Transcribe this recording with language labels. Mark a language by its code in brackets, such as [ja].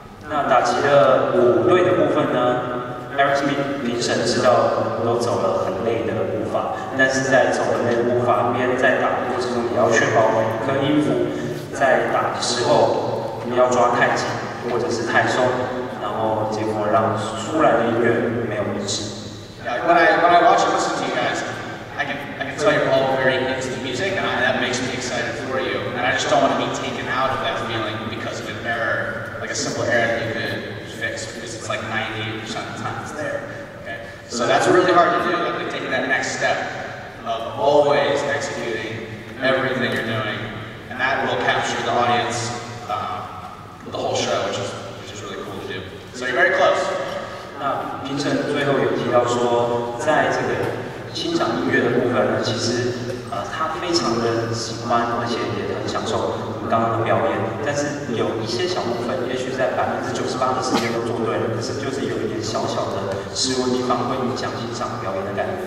[zh] 那打击的舞队的部分呢 ，Aerosmith 评审知道都走了很累的步伐，但是在走很累的步伐边，在打的过程中也要确保每一颗音符在打的时候不要抓太紧。或者是太松，然后结果让出来的音乐没有一致。 [en] Yeah, when I watch and listen to you guys, I can tell you're all very into the music, and that makes me excited for you. And I just don't want to be taken out of that feeling because of an error, like a simple error that you could fix, because it's like 98% of the time it's there. Okay, so that's really hard to do. Like taking that next step of always executing everything you're doing, and that will capture the audience. The whole show, which is really cool to do. So you're very close. [zh] 那评审最后有提到说，在这个欣赏音乐的部分呢，其实他非常的喜欢，而且也很享受我们刚刚的表演。但是有一些小部分，也许在98%的时间都做对了，可是就是有一点小小的失误地方，会影响欣赏表演的感觉。